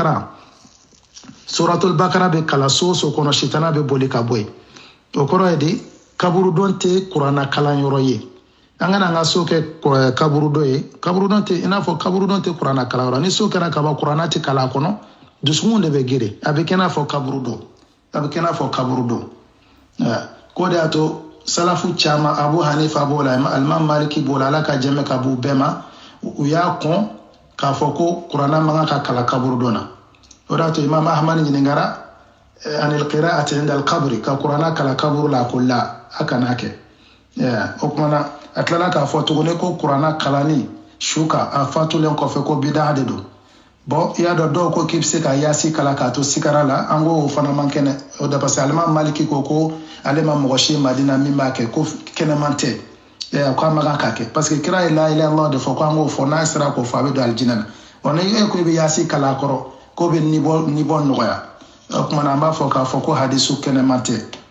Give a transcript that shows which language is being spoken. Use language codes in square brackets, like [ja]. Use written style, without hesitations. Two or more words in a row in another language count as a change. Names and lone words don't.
[bm] bakara bɛ kalan so o so kɔnɔ sitana bɛ boli ka bɔ yen o kɔrɔ ye de kaburu dɔn tɛ kuranna kalan yɔrɔ ye an kana an ka so kɛ kaburu dɔ ye kaburu dɔn tɛ i n'a fɔ kaburu dɔn tɛ kuranna kalan yɔrɔ ni so kɛra ka ban kuranna tɛ kalan a kɔnɔ dusukun de bɛ geren a bɛ kɛ i n'a fɔ kaburu dɔn ko de y'a to salafu caman Abu Hanifa b'o la Imam Maliki b'o la Ala ka jɛmɛ ka b'u bɛɛ ma u y'a kɔn k'a fɔ ko kuranna man kan ka kalan kaburu dɔ na o de y'a to Imam Ahmad ɲininkara [ar] عن القراءة عند القبر [bm] ka kuranna kalan kaburu la ko la a kana kɛ o kumana a tilala k'a fɔ tuguni ko kuranna kalanni su kan a fatulen kɔfɛ ko bidaa de don bon i y'a dɔn dɔw ko k'i bɛ se ka yaasi kalan k'a to sikara la an ko o fana man kɛnɛ o de [fr] parce que [bm] Imam Maliki ko ale ma mɔgɔ si Madina min b'a kɛ ko kɛnɛman tɛ ko an ma kan k'a kɛ [fr] parce que [bm] kira ye [ar] لا إله إلا الله [bm] de fɔ ko an k'o fɔ n'a sera k'o fɔ a bɛ don alijinɛ na wa ni e ko i bɛ yaasi kalan a kɔrɔ k'o bɛ niveau nɔgɔya o kumana an b'a fɔ k'a fɔ ko hadisu kɛnɛman tɛ